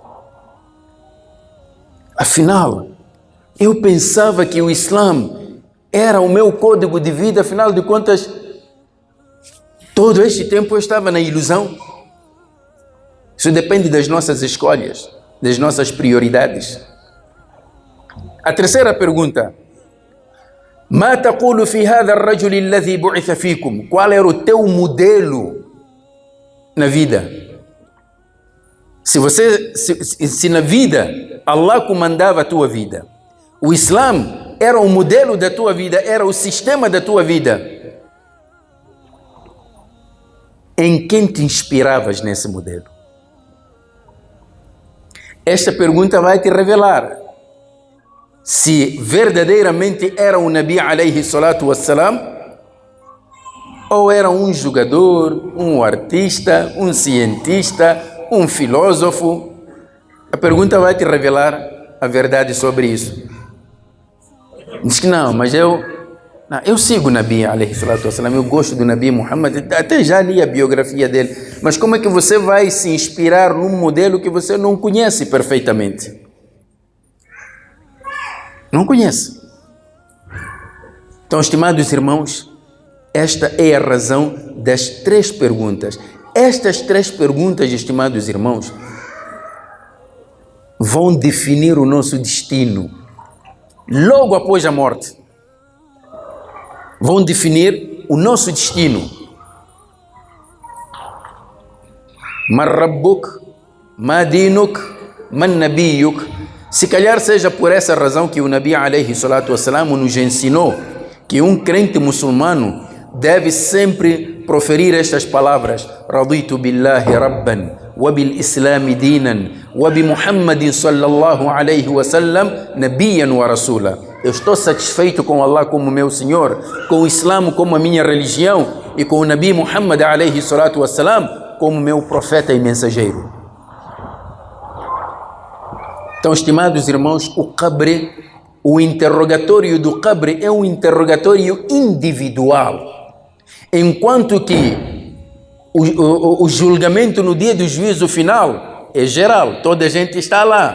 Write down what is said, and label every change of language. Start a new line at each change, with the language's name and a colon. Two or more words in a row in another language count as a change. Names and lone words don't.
Portuguese: Afinal, eu pensava que o Islã era o meu código de vida, afinal de contas, todo este tempo eu estava na ilusão. Isso depende das nossas escolhas, das nossas prioridades. A terceira pergunta,
Arabic: ما تقول في هذا الرجل الذي بعث فيكم?
Portuguese: Qual era o teu modelo na vida? Se na vida Allah comandava a tua vida, o Islã era o modelo da tua vida, era o sistema da tua vida, em quem te inspiravas nesse modelo? Esta pergunta vai te revelar se verdadeiramente era o
Arabic: نبي عليه الصلاة والسلام,
Portuguese: ou era um jogador, um artista, um cientista, um filósofo. A pergunta vai te revelar a verdade sobre isso. Diz que não, mas eu sigo o
Arabic: نبي عليه الصلاة والسلام,
Portuguese: eu gosto do Nabi Muhammad, até já li a biografia dele, mas como é que você vai se inspirar num modelo que você não conhece perfeitamente? Não conhece. Então, estimados irmãos, esta é a razão das 3 perguntas. Estas 3 perguntas, estimados irmãos, vão definir o nosso destino logo após a morte. Vão definir o nosso destino.
Arabic: من ربك، ما دينك، من نبيك.
Portuguese: Se calhar seja por essa razão que o
Arabic: نبي عليه الصلاة والسلام
Portuguese: nos ensinou que um crente muçulmano deve sempre proferir estas palavras:
Arabic: رضيت بالله ربا، وبالإسلام دينا، وبمحمد صلى الله عليه وسلم نبيا ورسولا.
Portuguese: Eu estou satisfeito com Allah como meu Senhor, com o Islã como a minha religião e com o Nabi Muhammad
Arabic: عليه الصلاة والسلام
Portuguese: como meu profeta e mensageiro. Então, estimados irmãos, o interrogatório do Qabr é um interrogatório individual, enquanto que o julgamento no dia do juízo final é geral, toda a gente está lá.